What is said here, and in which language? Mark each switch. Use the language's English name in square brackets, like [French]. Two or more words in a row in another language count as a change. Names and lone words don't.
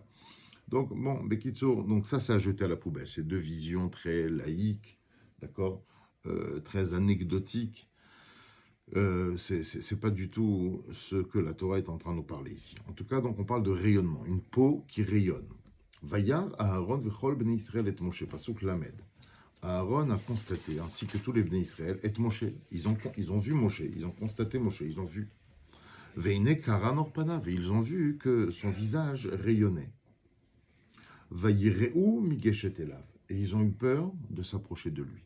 [French] Donc, bon, Bekitsour, donc ça, c'est à jeter à la poubelle. C'est deux visions très laïques, d'accord, très anecdotiques. C'est pas du tout ce que la Torah est en train de nous parler ici. En tout cas, donc, on parle de rayonnement, une peau qui rayonne. [Hebrew] וירא אהרן וכל בני ישראל את משה פסוק למד. [French] Aaron a constaté, ainsi que tous les [Hebrew] בני ישראל, [French] et Moshe. Ils ont vu Moshe, ils ont constaté Moshe, ils ont vu. [Hebrew] והנה קרן עור פניו, [French] et ils ont vu que son visage rayonnait. [Hebrew] וייראו מגשת אליו. [French] Et ils ont eu peur de s'approcher de lui.